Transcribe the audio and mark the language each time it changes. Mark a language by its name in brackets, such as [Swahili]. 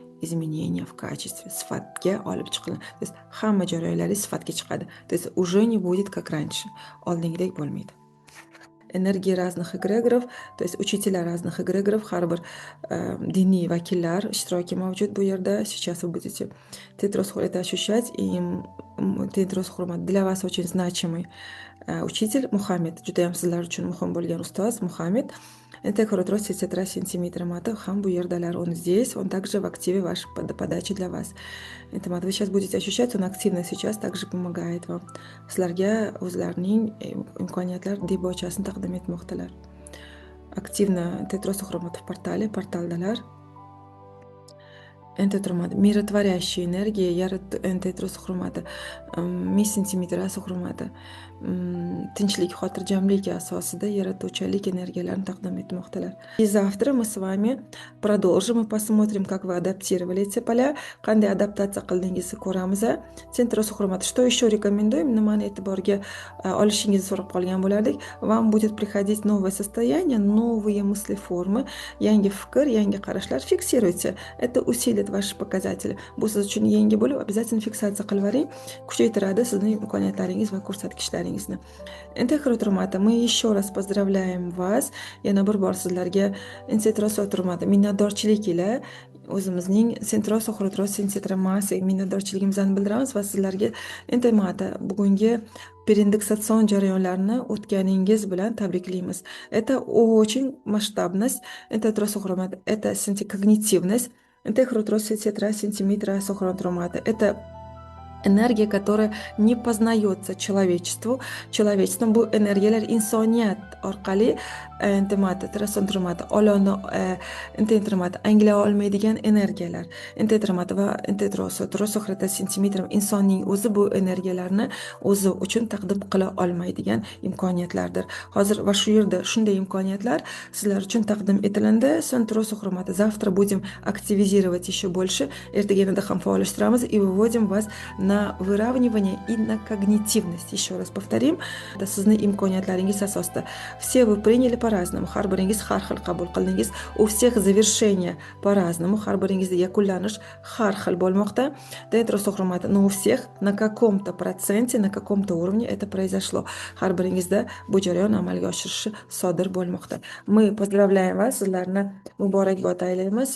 [Russian] Изменения в качестве, [Uzbek] sifatga olib chiqiladi. [Russian] То есть [Uzbek] hamma jarayonlari sifatga chiqadi. [Russian] То есть уже не будет как раньше. [Uzbek] Oldingidek bo'lmaydi. [Russian] Энергии разных эгрегоров, то есть учителя разных эгрегоров, [Uzbek] har bir diniy vakillar ishtiroki mavjud bu yerda. [Russian] Сейчас вы будете это ощущать, и для вас очень значимый учитель Мухаммед, [Uzbek] juda ham sizlar uchun muhim bo'lgan ustoz Muhammad. [Russian] Интегратор-синтетромата [Uzbek] ham bu yerdalar, [Russian] он здесь, он также в активе вашей подачи для вас. Вы сейчас будете ощущать, он активно сейчас также помогает вам. [Uzbek] Sizlarga o'zlarining imkoniyatlar debochasini taqdim etmoqdalar. [Russian] Активно интегратор-синтетромат в portaldalar. Миротворящая энергия, [Uzbek] интегратор-синтетромата, сантиметра-синтетромата, tinchlik, xotirjamlik asosida yaratuvchanlik energiyalarini taqdim etmoqdalar. [Russian] И завтра мы с вами продолжим и посмотрим, как вы адаптировали эти поля, [Uzbek] qanday adaptatsiya qildingizni ko'ramiz. [Russian] Интегратор-синтетромат. Что еще рекомендуем? [Uzbek] Nimani e'tiborga olishingizni so'rab qolgan bo'lardik. [Russian] Вам будет приходить новое состояние, новые мысли, формы, [Uzbek] yangi fikr, yangi qarashlar. [Russian] Фиксируйте. Это усилит ваши показатели. [Uzbek] Bu siz uchun yangi bo'lib, обязательно fiksatsiya qilib oling. Kuchaytiradi sizning imkoniyatlaringiz va ko'rsatkichlaringizni. Интегратор-синтетромата, [Russian] мы еще раз поздравляем вас. [Uzbek] Yana bir bor sizlarga интегратор-синтетромата minnatdorchilik ila o'zimizning Centros Oxrotros Sintetromasiya minnatdorchiligimizni bildiramiz va sizlarga intimata bugungi переиндексацион jarayonlarini o'tganingiz bilan tabriklaymiz. [Russian] Это очень масштабность, это тросохромат, это синтекогнитивность, это хротрос синтетра синтиметра сохронтромата. Это энергия, которая не познается человечеством [Uzbek] bu energiyalar insoniyat orqali intimati trasontromati oloni intentrimati anglay olmaydigan energiyalar intentrimati va intentroso trosoxrata sentimetr insonning o'zi bu energiyalarni o'zi uchun taqdim qila olmaydigan imkoniyatlardir. Hozir va shu yerda shunday imkoniyatlar sizlar uchun taqdim etilindi. [Russian] So'ng trosoxromati завтра будем активизировать еще больше. [Uzbek] Ertaga yanada ham faollashtiramiz [Russian] и выводим вас на выравнивание и на когнитивность. Еще раз повторим, это [Uzbek] sizning imkoniyatlaringiz asosida. [Russian] Все вы приняли по-разному, [Uzbek] har biringiz har xil qabul qildingiz. [Russian] У всех завершение по-разному, [Uzbek] har biringizda yakunlanish har xil bo'lmoqda. [Russian] Dentro sohromati, но у всех на каком-то проценте, на каком-то уровне это произошло. [Uzbek] Har biringizda bu jarayon amalga oshirishi sodir bo'lmoqda. [Russian] Мы поздравляем вас, [Uzbek] sizlarni muborakbod aylaymiz.